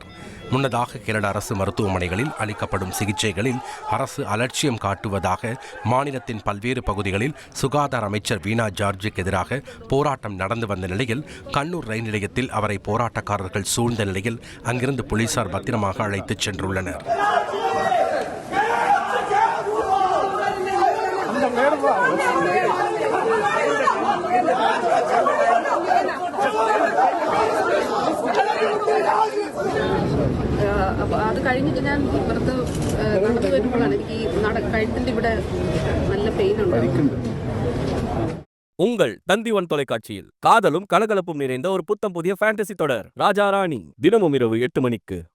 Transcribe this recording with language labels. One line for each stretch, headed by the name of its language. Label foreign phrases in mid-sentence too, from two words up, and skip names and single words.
Tamil: முன்னதாக கேரள அரசு மருத்துவமனைகளில் அளிக்கப்படும் சிகிச்சைகளில் அரசு அலட்சியம் காட்டுவதாக மாநிலத்தின் பல்வேறு பகுதிகளில் சுகாதார அமைச்சர் வீணா ஜார்ஜுக்கு எதிராக போராட்டம் நடந்து வந்த நிலையில் கண்ணூர் ரயில் நிலையத்தில் அவரை போராட்டக்காரர்கள் சூழ்ந்த நிலையில் அங்கிருந்து போலீசார் பத்திரமாக அழைத்துச் சென்றுள்ளனர்.
Malayalam: അത് കഴിഞ്ഞിട്ട് ഞാൻ ഇപ്പുറത്ത് നടന്നു വരുമ്പോഴാണ് എനിക്ക് ഈ കഴുത്തിൻ്റെ ഇവിടെ നല്ല പെയിൻ ഉണ്ട്.
Tamil: உங்கள் தந்தி1 தொலைக்காட்சியில் காதலும் கலகலப்பும் நிறைந்த ஒரு புத்தம் புதிய ஃபேண்டசி தொடர் ராஜா ராணி தினமும் இரவு 8 மணிக்கு.